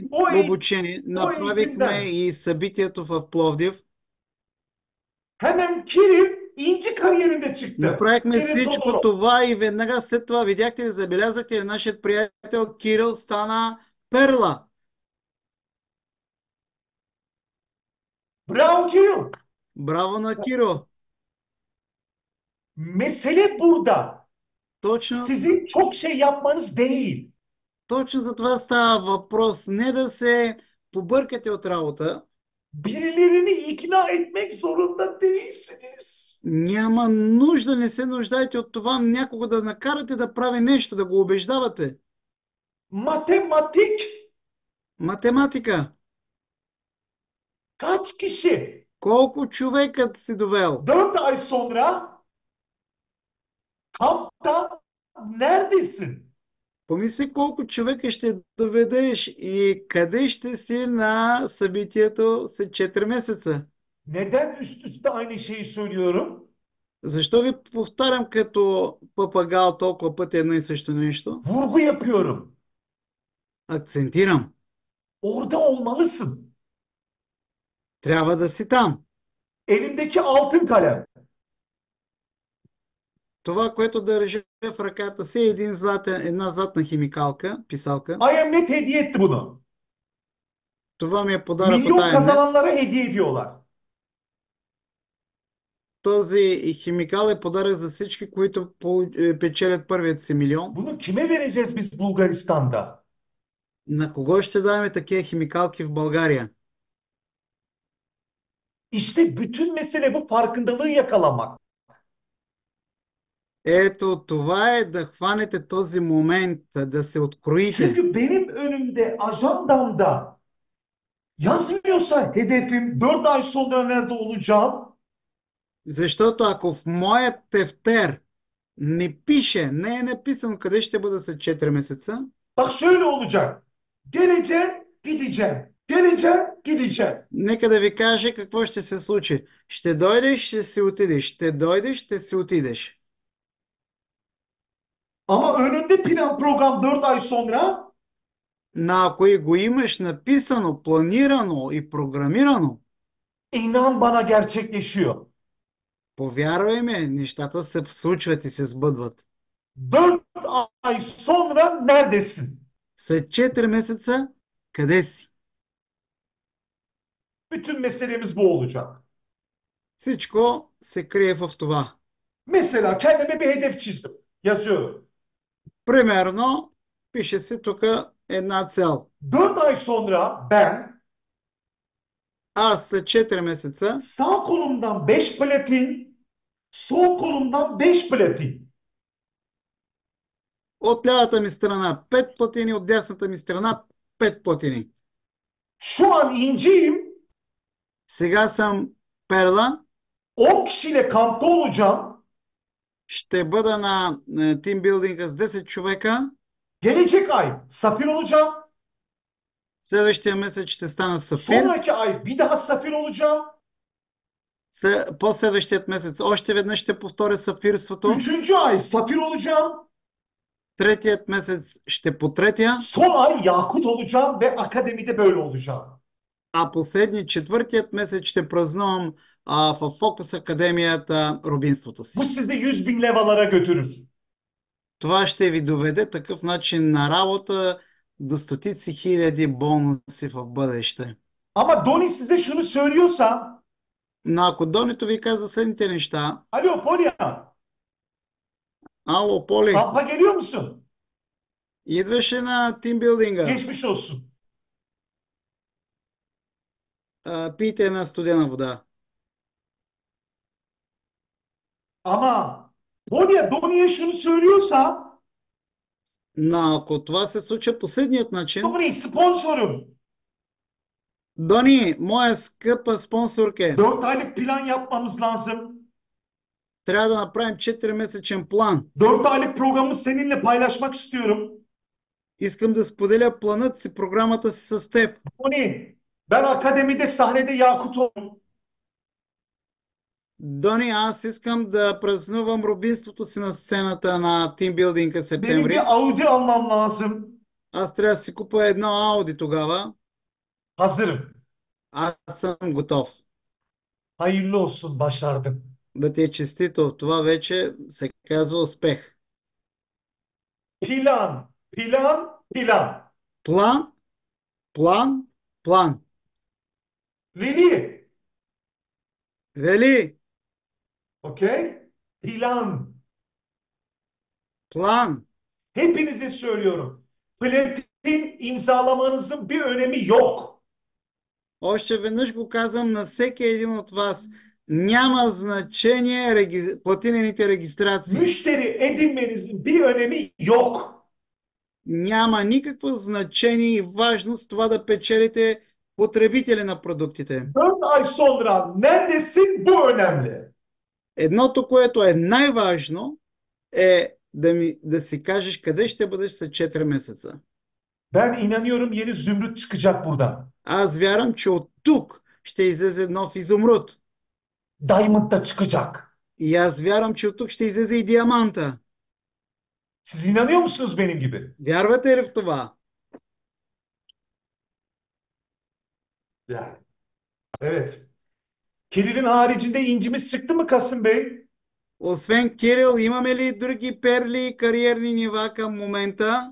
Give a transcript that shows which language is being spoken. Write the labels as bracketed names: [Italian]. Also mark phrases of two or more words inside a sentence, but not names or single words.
[Turkish] O, [Bulgarian] обучение, [Turkish] o [Bulgarian] направихме [Turkish] eğitimden [Bulgarian] и събитието в Пловдив, [Turkish] hemen Kerim İnci kariyerinde çıktı. [Bulgarian] направихме Kerim всичко Todorov. това и веднага след това, видяхте ли, забелязахте ли, нашият приятел Кирил стана перла. [Turkish] Bravo Kerim. [Bulgarian] Браво на Киро! [Turkish] Mesele burada. [Bulgarian] Точно, [Turkish] Sizin çok şey yapmanız değil. [Bulgarian] точно за това става въпрос. Не да се побъркате от работа. [Turkish] Birilerini ikna etmek zorunda değilsiniz. [Bulgarian] Няма нужда, не се нуждаете от това някого да накарате да прави нещо, да го убеждавате. [Turkish] Matematik [Bulgarian] Математика. [Turkish] kaç kişi [Bulgarian] Колко човекът си довел? [Turkish] 4 ay sonra kampta neredesin? [Bulgarian] Помисли колко човека ще доведеш и къде ще си на събитието след 4 месеца. [Turkish] Neden üst üste aynı şeyi söylüyorum? [Bulgarian] Защо ви повтарям като папагал толкова пъти едно и също нещо? [Turkish] Vurgu yapıyorum. [Bulgarian] Акцентирам. [Turkish] Orada olmalısın. [Bulgarian] Трябва да си там. [Turkish] Elimdeki altın kalem. [Bulgarian] Това, което държа в ръката си е една златна химикалка, писалка. [Turkish] IMF hediye etti bunu. [Bulgarian] Това ми е подарък от [Turkish] Milyon IMF. kazananlara hediye ediyorlar. [Bulgarian] Този химикал е подарък за всички, които печелят първият си милион. [Turkish] Bunu kime vereceğiz biz Bulgaristan'da? [Bulgarian] На кого ще даваме такива химикалки в България? [Turkish] İşte bütün mesele bu farkındalığı yakalamak. [Bulgarian] Ето, това е да хванете този момент, да се откроите. [Turkish] Çünkü benim önümde ajandamda yazmıyorsa hedefim 4 ay sonra nerede olacağım, [Bulgarian] Защото ако в моят тефтер не пише, не е написано къде ще бъда след 4 месеца, [Turkish] bak şöyle olacak. Geleceğim, gideceğim. Geleceğim, gideceğim. [Bulgarian] нека да ви кажа какво ще се случи. Ще дойдеш, ще си отидеш. Ще дойдеш, ще си отидеш. [Turkish] Ama önünde plan program 4 ay sonra [Bulgarian] Но ако и го имаш написано, планирано и програмирано, [Turkish] inan bana gerçekleşiyor. [Bulgarian] повярвай ме, нещата се случват и се сбъдват. [Turkish] 4 ay sonra neredesin? [Bulgarian] След 4 месеца, къде си? [Turkish] Bütün meselemiz bu olacak. [Bulgarian] Всичко се крие в това. [Turkish] Mesela kendime bir hedef çizdim. Yazıyorum. [Bulgarian] Примерно, пише се тук една цел. [Turkish] 4 ay sonra ben [Bulgarian] Аз след 4 месеца [Turkish] sağ kolumdan 5 platin, sol kolumdan 5 platin. [Bulgarian] от лявата ми страна 5 платини, от дясната ми страна 5 платини. [Turkish] Şu an inciyim. [Bulgarian] Сега съм перла, [Turkish] 10 kişiyle kampta olacağım. [Bulgarian] ще бъда на тимбилдинга с 10 човека. [Turkish] Gelecek ay safir olacağım. [Bulgarian] Следващия месец ще стана сафир. [Turkish] Sonraki ay bir daha safir olacağım. [Bulgarian] Последващият месец още веднъж ще повторя сафирството. [Turkish] Üçüncü ay safir olacağım. [Bulgarian] Третият месец ще потретя. [Turkish] Son ay yakut olacağım ve akademide böyle olacağım. [Bulgarian] А четвъртият месец ще празнувам в Фокус Академията рубинството [Turkish] Bu [Bulgarian] си. [Turkish] sizi 100 bin levalara götürür. [Bulgarian] Това ще ви доведе такъв начин на работа до стотици хиляди бонуси в бъдеще. [Turkish] Ama Doni size şunu söylüyorsa, [Bulgarian] Но ако Донито ви каза следните неща, [Turkish] alo Polya, [Bulgarian] ало, Поли, [Turkish] kampa geliyor musun? [Bulgarian] идваше на тимбилдинга, [Turkish] Geçmiş olsun. [Bulgarian] пийте една студена вода. [Turkish] Ama Polya Doni'ye şunu söylüyorsa, [Bulgarian] Но ако това се случва последният начин, [Turkish] Doni sponsorum. [Bulgarian] Дони, моя скъпа спонсорке, [Turkish] 4 aylık plan yapmamız lazım. [Bulgarian] трябва да направим 4-месечен план. [Turkish] 4 aylık programı seninle paylaşmak istiyorum. [Bulgarian] Искам да споделя планът си, програмата си с теб. [Turkish] Tony, ben akademide sahnede Yakut oldum. [Bulgarian] Дони, аз искам да празнувам родбинството си на сцената на тимбилдинга [Turkish] Benim bir [Bulgarian] септември. [Turkish] Audi almam lazım. [Bulgarian] Аз трябва да си купя едно Ауди тогава. [Turkish] Hazırım. [Bulgarian] Аз съм готов. [Turkish] Hayırlı olsun, başardım. [Bulgarian] Да ти е честито. Това вече се казва успех. [Turkish] Plan, plan, plan. [Bulgarian] План, план, план. Lili, Вели, [Turkish] okey? Plan. [Bulgarian] план. [Turkish] Hepinize söylüyorum. Platin imzalamanızın bir önemi yok. [Bulgarian] Още веднъж го казвам на всеки един от вас. Няма значение платинените регистрации. [Turkish] Müşteri edinmenizin bir önemi yok. [Bulgarian] Няма никакво значение и важност това да печелите потребители на продуктите. [Turkish] 4 ay sonra neredesin, bu önemli. [Bulgarian] Едното, което е най-важно, е да си кажеш къде ще бъдеш след 4 месеца. [Turkish] Ben inanıyorum yeni zümrüt çıkacak buradan. [Bulgarian] Аз вярвам, че от тук ще излезе нов изумруд. [Turkish] Diamond da çıkacak. [Bulgarian] И аз вярвам, че от тук ще излезе и диаманта. [Turkish] Siz inanıyor musunuz benim gibi? [Bulgarian] Вярвате ли в това? [Turkish] Yani. Evet. Kiril'in haricinde incimiz çıktı mı Kasım Bey? [Bulgarian] Освен Кирил, имаме ли други перли и кариерни нива към момента?